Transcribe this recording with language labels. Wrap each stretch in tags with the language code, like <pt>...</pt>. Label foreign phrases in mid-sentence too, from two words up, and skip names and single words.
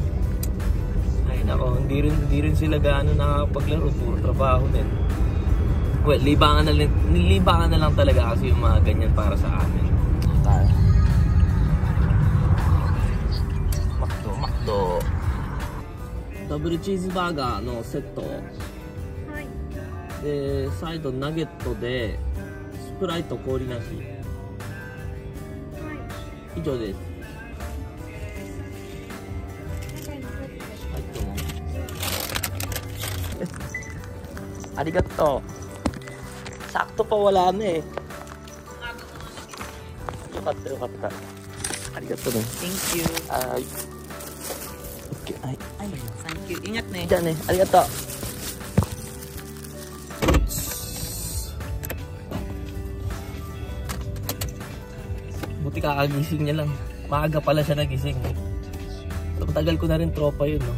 <tl>Ay nako, hindi rin sila gaano nakakapaglaro, puro trabaho din. Well, libangan na lang talaga kasi yung mga ganyan para sa amin. Tayo. Makdo.</tl> <ja>ダブルチーズバーガーのセット. で、サイドナゲットでスプライト氷なし。以上です。はい、どうも。</ja> <tl>ありがとう。Sakto pa wala na eh. Yukata. Arigato na.</tl> <en>Thank you.</en> <tl>Okay, ay.</tl> <en>Thank you.</en> <tl>Ingat na eh. Diyan eh. Arigato. Buti kakagising niya lang. Maaga pala siya nagising. So, matagal ko na rin tropa yun, no?</tl>